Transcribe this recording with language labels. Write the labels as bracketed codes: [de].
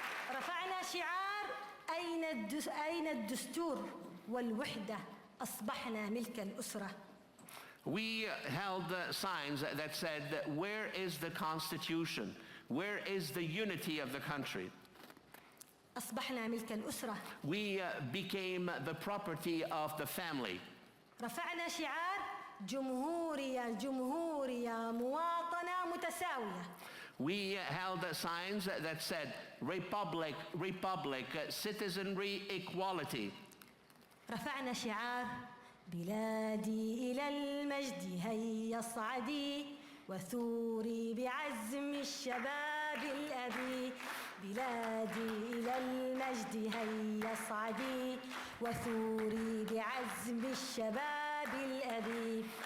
[ar] رفعنا شعار أين الدستور والوحدة أصبحنا ملك الأسرة. [en] We held signs that said, where is the Constitution? Where is the unity of the country? [ar] أصبحنا ملك الأسرة. [en] We became the property of the family. [ar] رفعنا شعار جمهورية جمهورية مواطنة متساوية. [en] We held signs that said, Republic, Republic, citizenry, equality. [ar] رفعنا شعار بلادي إلى المجد هيا اصعدي وثوري بعزم الشباب الأبي. بلادي إلى المجد هيا اصعدي وثوري بعزم الشباب الأبي.